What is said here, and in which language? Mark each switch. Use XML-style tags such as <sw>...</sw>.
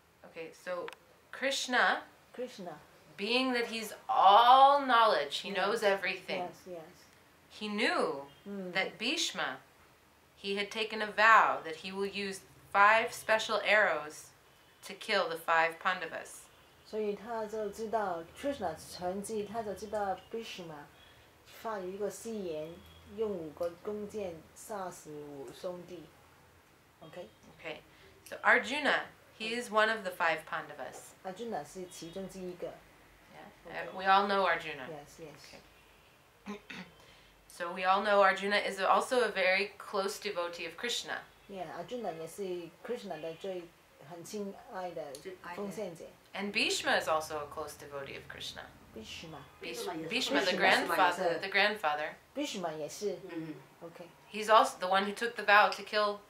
<en>Okay, so Krishna, Krishna. being that he's all knowledge, he knows everything. Yes. He knew that Bhishma, he had taken a vow that he will use 5 special arrows to kill the 5 Pandavas.</en> <zh>所以他就知道 Krishna 全知，他就知道 Bhishma 发一个誓言，用5个弓箭杀死5兄弟。</zh> <en>OK。 Okay, so Arjuna, he is one of the 5 Pandavas.</en> <zh>Arjuna 是其中之一个。</zh> <en>Yeah, we all know Arjuna. Yes. So we all know Arjuna is also a very close devotee of Krishna.</en> <zh>Yeah, Arjuna 也是 Krishna 的很亲爱的奉献者。</zh> <en>And Bhishma is also a close devotee of Krishna. Bhishma. Bhishma, the grandfather.</en> <zh>Bhishma 也是。OK.</zh> <en>He's also the one who took the vow to kill.</en>